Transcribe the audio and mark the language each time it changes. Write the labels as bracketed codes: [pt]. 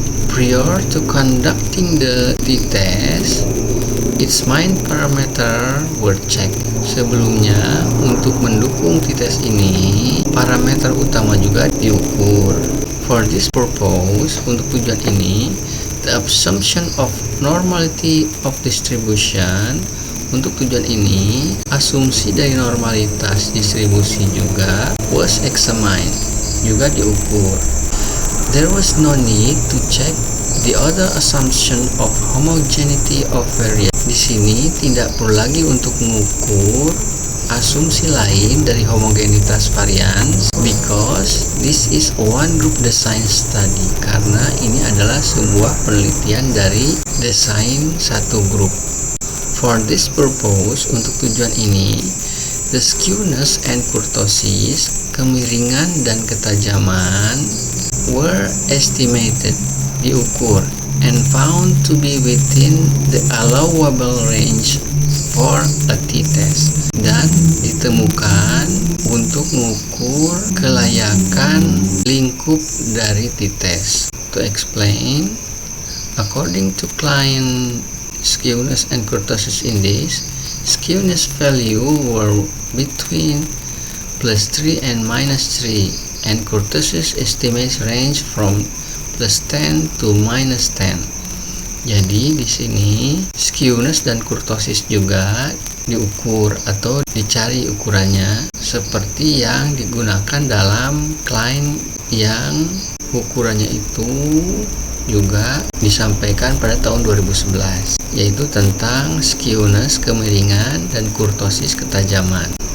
[en] Prior to conducting the t-test, its main parameter were checked. [id] Sebelumnya, untuk mendukung t-test ini, parameter utama juga diukur. [en] For this purpose, [id] untuk tujuan ini, [en] the assumption of normality of distribution, [id] untuk tujuan ini, asumsi dari normalitas distribusi juga [en] was examined, [id] juga diukur. [en] There was no need to check the other assumption of homogeneity of variance. [id] Di sini tidak perlu lagi untuk mengukur asumsi lain dari homogenitas varians, [en] because this is one group design study, [id] karena ini adalah sebuah penelitian dari desain satu grup. [en] For this purpose, [id] untuk tujuan ini, [en] the skewness and kurtosis, [id] kemiringan dan ketajaman, [en] were estimated, [id] diukur, [en] and found to be within the allowable range for a t-test, [id] dan ditemukan untuk mengukur kelayakan lingkup dari t-test. [en] To explain, according to Klein skewness and kurtosis index, skewness value were between +3 and -3, and kurtosis estimates range from +10 to -10. [id] Jadi di sini skewness dan kurtosis juga diukur atau dicari ukurannya seperti yang digunakan dalam Klein, yang ukurannya itu juga disampaikan pada tahun 2011, yaitu tentang skewness, kemiringan, dan kurtosis, ketajaman.